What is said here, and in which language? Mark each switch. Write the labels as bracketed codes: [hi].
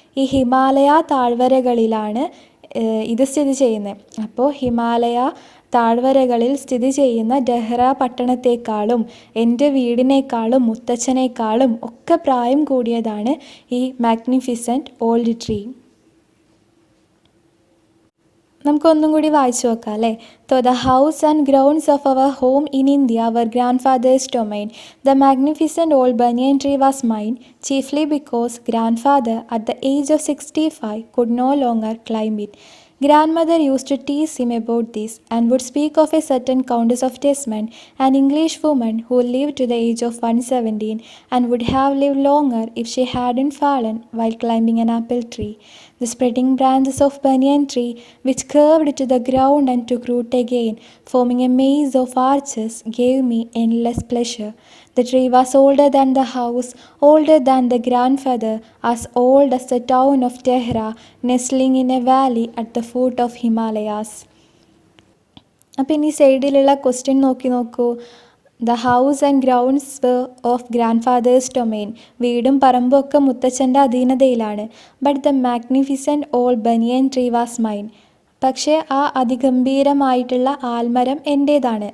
[ml] ഈ ഹിമാലയ താഴ്വരകളിലാണ് ഇത് സ്ഥിതി ചെയ്യുന്നത്. അപ്പോൾ ഹിമാലയ താഴ്വരകളിൽ സ്ഥിതി ചെയ്യുന്ന ഡെഹ്റ പട്ടണത്തെക്കാളും എൻ്റെ വീടിനേക്കാളും മുത്തച്ഛനേക്കാളും ഒക്കെ പ്രായം കൂടിയതാണ് ഈ മാഗ്നിഫിസൻറ്റ് ഓൾഡ് ട്രീ. നമുക്കൊന്നും കൂടി വായിച്ചു നോക്കാം അല്ലേ. [en] So the house and grounds of our home in India were grandfather's domain. The magnificent old banyan tree was mine, chiefly because grandfather at the age of 65 could no longer climb it. Grandmother used to tease him about this and would speak of a certain Countess of Tesmond, an English woman who lived to the age of 117 and would have lived longer if she hadn't fallen while climbing an apple tree. The spreading branches of banyan tree, which curved to the ground and took root again, forming a maze of arches, gave me endless pleasure. The tree was older than the house, older than the grandfather, as old as the town of Tehra, nestling in a valley at the foot of Himalayas. [ml] അപ്പം ഇനി സൈഡിലുള്ള question നോക്കൂ. [en] The house and grounds of grandfather's domain. [ml] വീടും പറമ്പും ഒക്കെ മുത്തച്ഛൻ്റെ അധീനതയിലാണ്. [en] But the magnificent old banyan tree was mine. [ml] പക്ഷേ ആ അതിഗംഭീരമായിട്ടുള്ള ആൽമരം എൻ്റേതാണ്.